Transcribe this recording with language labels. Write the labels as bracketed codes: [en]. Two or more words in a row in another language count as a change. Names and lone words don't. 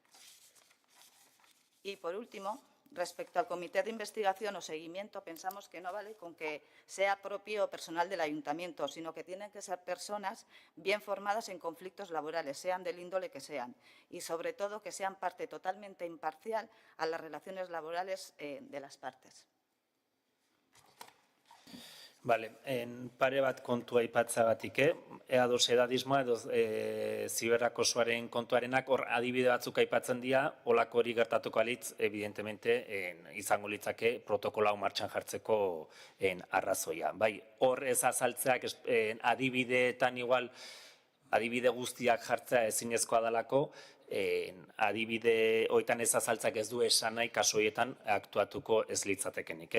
[es] Y, por último, respecto al comité de investigación o seguimiento, pensamos que no vale con que sea propio personal del ayuntamiento, sino que tienen que ser personas bien formadas en conflictos laborales, sean del índole que sean, y sobre todo que sean parte totalmente imparcial a las relaciones laborales de las partes. Vale, [eu] pare bat kontua aipatzagatik, ados edadismoa edo ziberakosoaren kontuarenak hor adibide batzuk aipatzen dira, holako hori gertatuko alitz, evidentemente, izango litzake protokola hau martxan jartzeko arrazoia. Bai, hor ez azaltzeak adibideetan igual, adibide guztiak jartzea ezinezkoa dalako, adibide hoitan ez azaltzak ez du esan nahi kasu horietan aktuatuko ez litzatekenik.